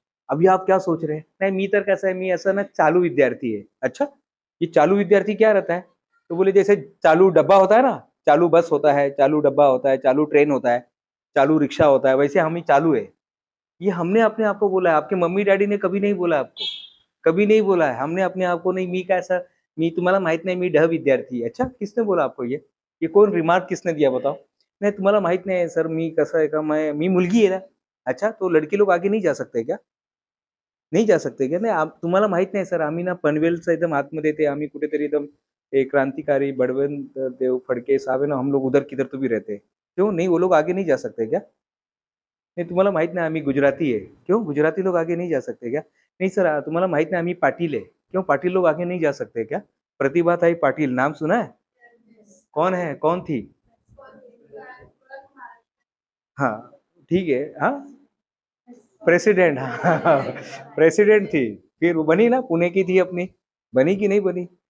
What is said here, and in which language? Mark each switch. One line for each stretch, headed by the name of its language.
Hindi: अभी आप क्या सोच रहे हैं, नहीं
Marathi: मी तर
Hindi: कैसा है,
Marathi: मी ऐसा ना
Hindi: चालू विद्यार्थी है. अच्छा, ये चालू विद्यार्थी क्या रहता है. तो बोले जैसे चालू डब्बा होता है ना, चालू बस होता है, चालू डब्बा होता है, चालू ट्रेन होता है, चालू रिक्शा होता है, वैसे हम ही चालू है. ये हमने अपने आप को बोला है, आपके मम्मी डैडी ने कभी नहीं बोला आपको, कभी नहीं बोला है. हमने अपने आप को नहीं,
Marathi: मी कैसा, मी तुम्हाला माहित नाही, मी ढ विद्यार्थी.
Hindi: अच्छा, किसने बोला आपको ये कौन रिमार्क किसने दिया बताओ.
Marathi: नहीं तुम्हाला माहित नाही सर, मी कसं आहे का, मी मुलगी आहे ना.
Hindi: अच्छा, तो लड़की लोग आगे नहीं जा सकते क्या, नहीं जा सकते क्या.
Marathi: नाही तुम्हाला माहित नाही सर, आम्ही ना पनवेलचं एकदम आतमध्ये ते आम्ही कुठेतरी एकदम एक क्रांतिकारी बड़वंत देव फड़के साहब है ना,
Hindi: हम लोग उधर किधर तो भी रहते हैं. क्यों नहीं, वो लोग आगे नहीं जा सकते क्या. नहीं
Marathi: तुम्हाला माहित नाही आम्ही
Hindi: गुजराती है, क्यों गुजराती लोग आगे नहीं जा सकते क्या. नहीं सर
Marathi: तुम्हाला माहित नाही आम्ही
Hindi: पाटील है, क्यों पाटील लोग आगे नहीं जा सकते क्या. प्रतिभा ताई पाटिल नाम सुना है, कौन है, कौन थी. हाँ ठीक है. हाँ प्रेसिडेंट, हाँ प्रेसिडेंट थी, फिर वो बनी ना, पुणे की थी अपनी, बनी कि नहीं बनी.